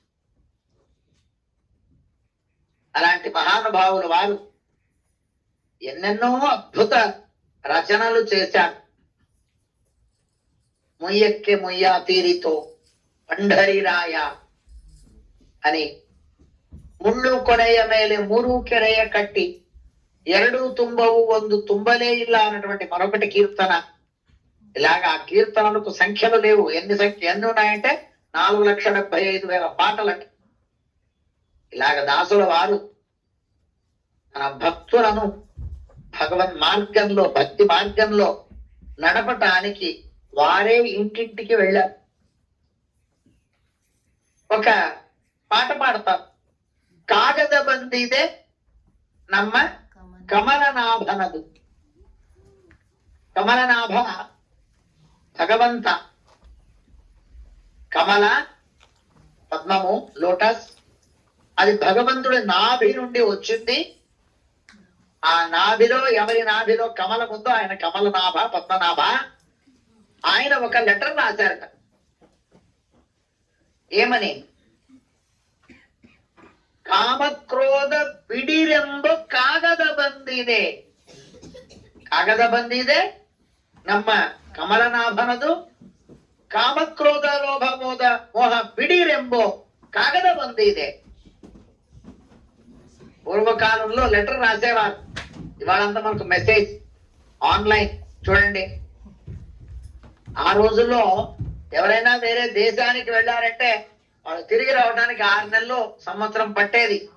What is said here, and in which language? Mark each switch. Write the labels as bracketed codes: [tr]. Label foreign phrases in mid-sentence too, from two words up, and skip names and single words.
[te] అలాంటి మహానుభావులు వారు ఎన్నెన్నో అద్భుత రచనలు చేశారు. [kn] ಮುಯ್ಯಕ್ಕೆ ಮುಯ್ಯ ತೀರಿತೋ ಪಂಡರಿರಾಯ అని, ಮುಳ್ಳು ಕೊನೆಯ ಮೇಲೆ 3 ಕೆರೆಯ ಕಟ್ಟಿ 2 ತುಂಬವು 1 ತುಂಬలే ಇಲ್ಲ [te] అన్నటువంటి మరొకటి కీర్తన. ఇలాగా ఆ కీర్తనలకు సంఖ్యలు లేవు. ఎన్ని ఉన్నాయంటే 4,75,000 పాటలట. ఇలాగ దాసుల వారు తన భక్తులను భగవన్ మార్గంలో, భక్తి మార్గంలో నడపటానికి వారే ఇంటింటికి వెళ్ళారు. ఒక పాట పాడతారు, [kn] ಕಾಗದ ಬಂದಿದೆ ನಮ್ಮ ಕಮಲನಾಭನದು. [te] కమలనాభ భగవంత, కమల పద్మము, లోటస్, అది భగవంతుడి నాభి నుండి వచ్చింది. ఆ నాభిలో, ఎవరి నాభిలో కమలం ఉందో ఆయన కమలనాభ, పద్మనాభ. ఆయన ఒక లెటర్ రాశారట. ఏమని? [kn] ಕಾಮಕ್ರೋಧ ಬಿಡಿರೆಂಬ ಕಾಗದ ಬಂದಿದೆ. ಕಾಗದ ಬಂದಿದೆ ನಮ್ಮ ಕಮಲನಾಭನದು. ಕಾಮಕ್ರೋಧ ಲೋಭ ಮೋದ ಮೋಹ ಬಿಡಿರೆಂಬೋ ಕಾಗದ ಬಂದಿದೆ. [te] పూర్వకాలంలో లెటర్ రాసేవారు, ఇవాళంతా మనకు [en] message online. [te] చూడండి, ఆ రోజుల్లో ఎవరైనా వేరే దేశానికి వెళ్ళారంటే వాళ్ళు తిరిగి రావడానికి 6 నెలలు సంవత్సరం పట్టేది.